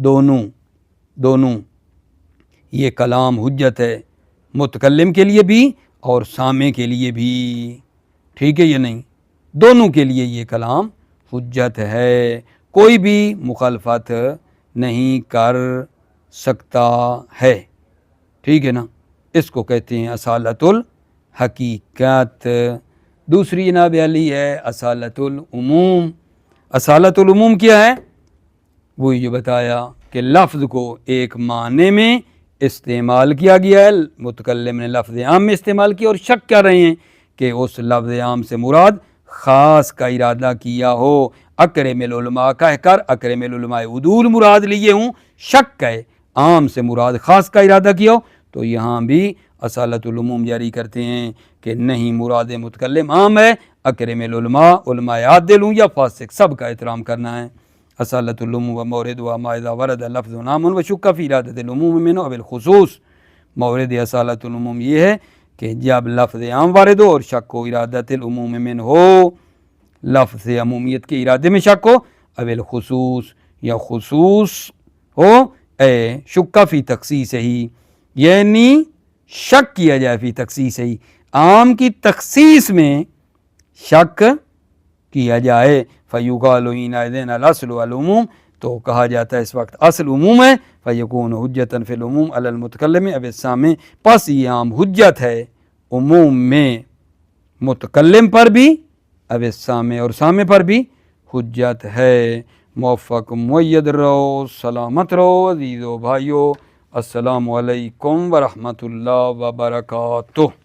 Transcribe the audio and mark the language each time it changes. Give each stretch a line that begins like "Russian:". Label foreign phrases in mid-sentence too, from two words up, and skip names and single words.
Urdu: دونوں یہ کلام حجت ہے، متکلم کے لیے بھی اور سامع کے لیے بھی، ٹھیک ہے یا نہیں، دونوں کے لیے یہ کلام حجت ہے، کوئی بھی مخالفت نہیں کر سکتا ہے، ٹھیک ہے نا، اس کو کہتے ہیں اصالت الحقیقت۔ دوسری جناب علی ہے اصالت العموم۔ اصالت العموم کیا ہے؟ وہی جو بتایا کہ لفظ کو ایک معنی میں استعمال کیا گیا ہے، متکلم نے لفظ عام میں استعمال کیا اور شک کر رہے ہیں کہ اس لفظ عام سے مراد خاص کا ارادہ کیا ہو،
Arabic: اکرم العلماء
Urdu: کہہ کر
Arabic: اکرم العلماء عدول
Urdu: مراد لیے ہوں، شک ہے عام سے مراد خاص کا ارادہ کیا ہو، تو یہاں بھی اصالت العموم جاری کرتے ہیں کہ نہیں، مراد متکلم عام ہے،
Arabic: اکرم العلماء
Urdu: علماء عادل ہوں یا فاسق سب کا احترام کرنا ہے۔
Arabic: اصالت العموم و مورد و ما اذا ورد لفظ عام و شک فی ارادۃ العموم منه بالخصوص۔
Urdu: مورد اصالت العموم یہ ہے کہ جب لفظ عام وارد ہو اور شک ہو
Arabic: ارادۃ العموم من
Urdu: ہو، لفظ عمومیت کے ارادے میں شک ہو، اب الخصوص یا خصوص ہو،
Arabic: اے شک فی تخصیص ہی،
Urdu: یعنی شک کیا جائے
Arabic: فی تخصیص ہی،
Urdu: عام کی تخصیص میں شک کیا جائے،
Arabic: فیقال حینئذ الاصل العموم،
Urdu: تو کہا جاتا ہے اس وقت اصل عموم ہے،
Arabic: فیکون حجۃ فی العموم علی المتکلم اب السامع،
Urdu: پس یہ عام حجت ہے عموم میں متکلم پر بھی،
Arabic: اب السامع
Urdu: اور سامع پر بھی حجت ہے۔ موفق مؤید رہو، سلامت رہو عزیزو بھائیو،
Arabic: السلام علیکم ورحمۃ اللہ وبرکاتہ۔